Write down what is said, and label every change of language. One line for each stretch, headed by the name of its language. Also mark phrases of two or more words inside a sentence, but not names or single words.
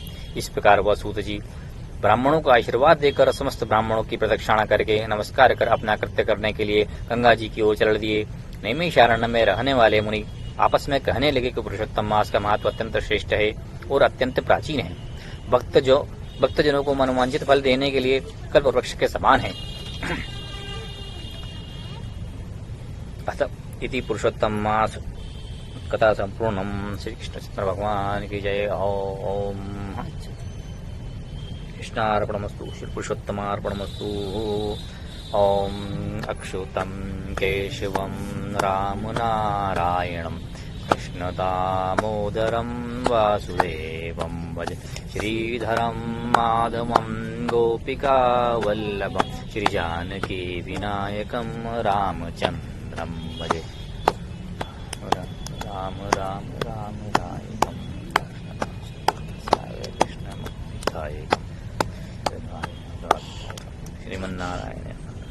Hindi: इस प्रकार वह सूत जी ब्राह्मणों का आशीर्वाद देकर समस्त ब्राह्मणों की प्रदक्षिणा करके नमस्कार कर अपना कृत्य करने के लिए गंगा जी की ओर चल दिए। नैमिषारण्य में रहने वाले मुनि आपस में कहने लगे कि पुरुषोत्तम मास का महत्व अत्यंत श्रेष्ठ है और अत्यंत प्राचीन है। भक्तजनों को मनोवांछित फल देने के लिए कल्प वृक्ष के समान है।
Sanskrit: अतः इति पुरुषोत्तम मास कथा संपूर्णम।
Hindi: श्री कृष्ण भगवान की जय।
Sanskrit: ओम कृष्णार्पणमस्तु, श्री पुरुषोत्तमार्पणमस्तु। ओम अच्युतं केशवं राम नारायणं कृष्ण दामोदरं वासुदेवं भज। श्रीधरं माधवं गोपिका वल्लभं श्री जानकी विनायकं रामचंद्रं भजे। राम राम राम राम कृष्ण कृष्ण श्रीमन्नारायण।